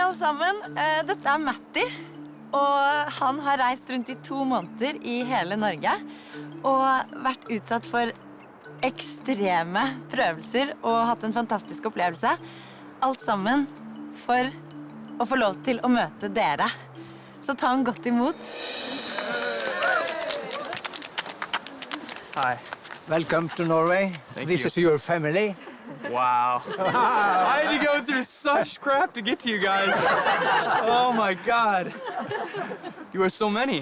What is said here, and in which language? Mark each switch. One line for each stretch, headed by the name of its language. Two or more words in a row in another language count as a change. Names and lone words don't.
Norwegian: sammen, dette Matti, og han har reist rundt I 2 måneder I hele Norge, og vært utsatt for ekstreme prøvelser, og hatt en fantastisk opplevelse. Alt sammen for å få lov til å møte dere. Så ta han godt imot.
English: Hi. Welcome to Norway. This is your family. Wow. I had to go through such crap to get to you guys. Oh my God. You are so many.